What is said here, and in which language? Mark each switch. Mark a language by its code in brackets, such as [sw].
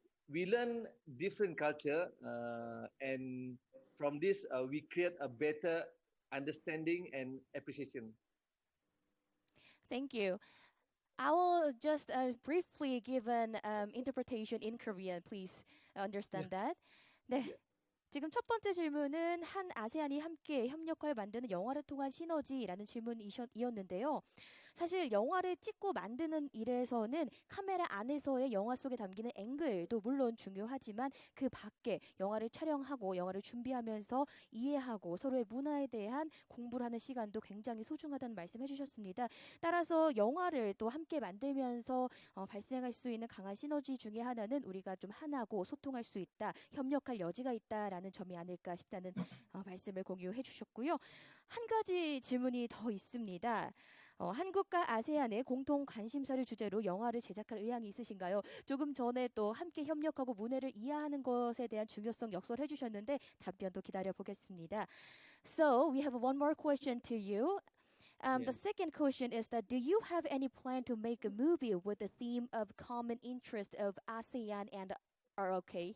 [en] We learn different culture, and from this we create a better understanding and appreciation. Thank you. I will just briefly give an interpretation in Korean. Please understand that. [ko] 네. 지금 첫 번째 질문은 한 아세안이 함께 협력하여 만드는 영화를 통한 시너지라는 질문이었는데요. 사실 영화를 찍고 만드는 일에서는 카메라 안에서의 영화 속에 담기는 앵글도 물론 중요하지만 그 밖에 영화를 촬영하고 영화를 준비하면서 이해하고 서로의 문화에 대한 공부를 하는 시간도 굉장히 소중하다는 말씀 해주셨습니다. 따라서 영화를 또 함께 만들면서 발생할 수 있는 강한 시너지 중에 하나는 우리가 좀 하나고 소통할 수 있다, 협력할 여지가 있다라는 점이 아닐까 싶다는 말씀을 공유해 주셨고요. 한 가지 질문이 더 있습니다. 한국과 아세안의 공통 관심사를 주제로 영화를 제작할 의향이 있으신가요? 조금 전에 또 함께 협력하고 문해를 이해하는 것에 대한 중요성 역설해 주셨는데 답변도 기다려 보겠습니다. [en] So we have one more question to you. The second question is that do you have any plan to make a movie with the theme of common interest of ASEAN and ROK?